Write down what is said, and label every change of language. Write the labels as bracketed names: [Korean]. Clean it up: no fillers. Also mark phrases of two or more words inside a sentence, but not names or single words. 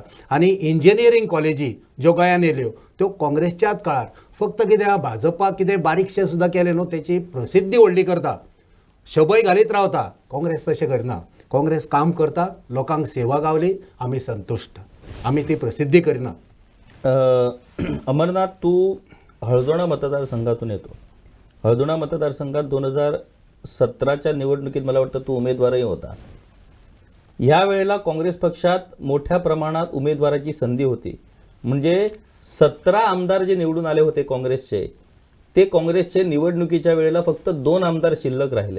[Konkani] आनी इंजिनियरींग कॉलेजी ज्यो गोंयांत येयल्यो त्यो काँग्रेसच्याच काळार. फक्त कितें भाजपाक कितें बारीकशें सुद्दां केलें न्हू, तेची प्रसिद्धी व्हडली करता, शबय घालीत रावता. काँग्रेस तशें करना. काँग्रेस काम करता, लोकांक सेवा गावली, आमी संतुश्ट. आमी ती प्रसिद्धी करिना. [Marathi] अमरनाथ, तू हळदोणा मतदारसंघातून येतो. हळदोणा मतदारसंघात 2017च्या निवडणुकीत मला वाटतं तू उमेदवारही होता. ह्या वेळेला काँग्रेस पक्षात मोठ्या प्रमाणात उमेदवाराची संधी होती. म्हणजे 17 आमदार जे निवडून आले होते काँग्रेसचे, ते काँग्रेसचे निवडणुकीच्या वेळेला फक्त 2 आमदार शिल्लक राहिले.